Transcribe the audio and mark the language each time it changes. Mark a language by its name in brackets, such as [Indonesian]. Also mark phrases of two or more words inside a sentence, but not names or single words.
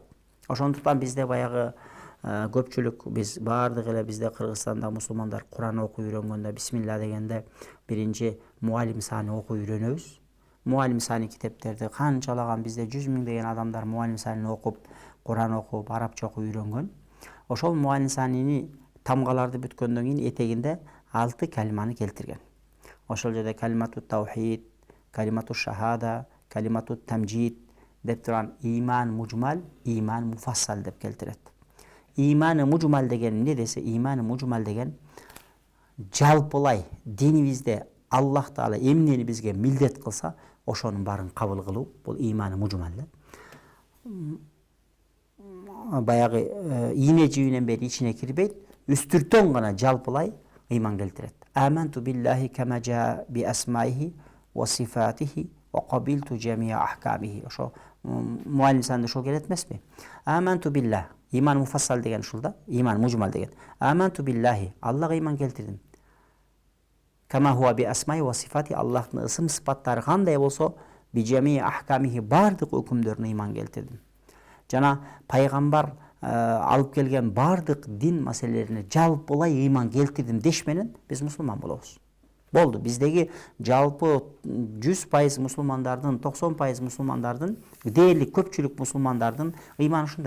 [Kyrgyz] Ошондуктан бизде баягы көпчүлүк, биз баардык эле бизде Кыргызстанда мусулмандар Куран окуй үйрөнгөндө бисмилла дегенде биринчи муалим саны окуй үйрөнөбүз. Муалим саны китептерди канчалаган бизде 100 миңдеген адамдар муалим санын окуп, Куран окуп, арабча окуп үйрөнгөн. Ошол муалим саныны тамгаларды бүткөндөн кийин этегинде 6 калиманы келтирген. Ошол жерде [Arabic] كلمة التوحيد, كلمة الشهادة, كلمة التمجيد [Kyrgyz] деп турган [Arabic] إيمان مجمل, إيمان مفصل [Kyrgyz] деп келтирет. Иманы мужмал деген эмне десе, иманы мужмал деген жалпылай динибизде Аллах Таала эмнени бизге милдет кылса, ошонун баарын кабыл кылуу, бул иманы мужмал. Баягы ийне жибинен бери ичине кирбейт, үстүртөн гана жалпылай ыйман келтирет. [Arabic] آمنت بالله كما جاء بأسمائه وصفاته وقبلت جميع أحكامه. [Kyrgyz] Ошо муалим санында ошол келет эмеспи? [Arabic] آمنت بالله, إيمان مفصل [Kyrgyz] деген ушул да, [Arabic] إيمان مجمل [Kyrgyz] деген. [Arabic] آمنت بالله, [Kyrgyz] Аллага ыйман келтирдим. [Arabic] كما هو بأسمائه وصفاته, [Kyrgyz] Аллахтын ысым сыпаттары кандай болсо, [Arabic] بجميع أحكامه, [Kyrgyz] бардык өкүмдөрүнө ыйман келтирдим. Жана пайгамбар алып келген бардык дин маселелерине жалпылай ыйман келтирдим деш менен биз мусулман болобуз. Болду. Биздеги жалпы 100% мусулмандардын, 90% мусулмандардын, дээрлик көпчүлүк мусулмандардын ыйманы ушундай.